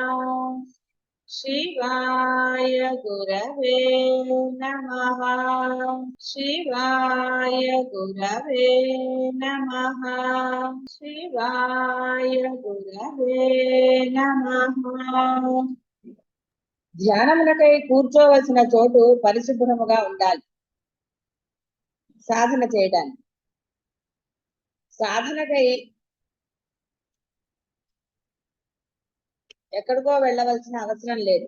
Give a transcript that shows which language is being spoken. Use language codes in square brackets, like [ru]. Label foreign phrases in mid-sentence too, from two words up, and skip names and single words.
[sa] शिवाय गुरवे नमः। शिवाय गुरवे नमः। शिवाय गुरवे नमः। [te] ధ్యానమునకై కూర్చోవలసిన చోటు పరిశుభ్రముగా ఉండాలి. సాధన చేయడానికి సాధనకై ఎక్కడికో వెళ్ళవలసిన అవసరం లేదు.